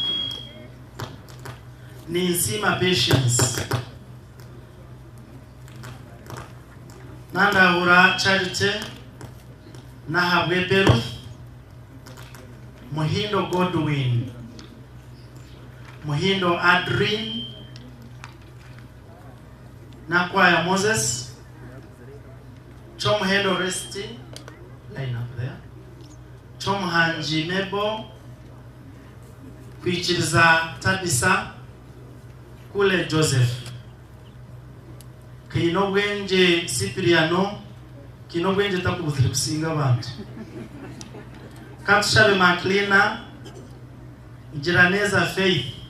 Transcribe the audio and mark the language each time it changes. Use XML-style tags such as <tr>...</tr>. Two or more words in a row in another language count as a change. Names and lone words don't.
<nyn>Ninsima Patience, Nandahura Charity, Nahabwe Beruth, Muhindo Godwin, Muhindo Adrien, Nakwaya Moses, Chomhendo Resti,</nyn> <en>line up there,</en> <nyn>Chomhanji Nebo, Kwichiriza Tabisa, Kule Joseph, Kinobwenje Cipriano, Kinobwenje takubuzire kusinga abantu, Katushabe Maclina, Jiraneza Faith,</nyn>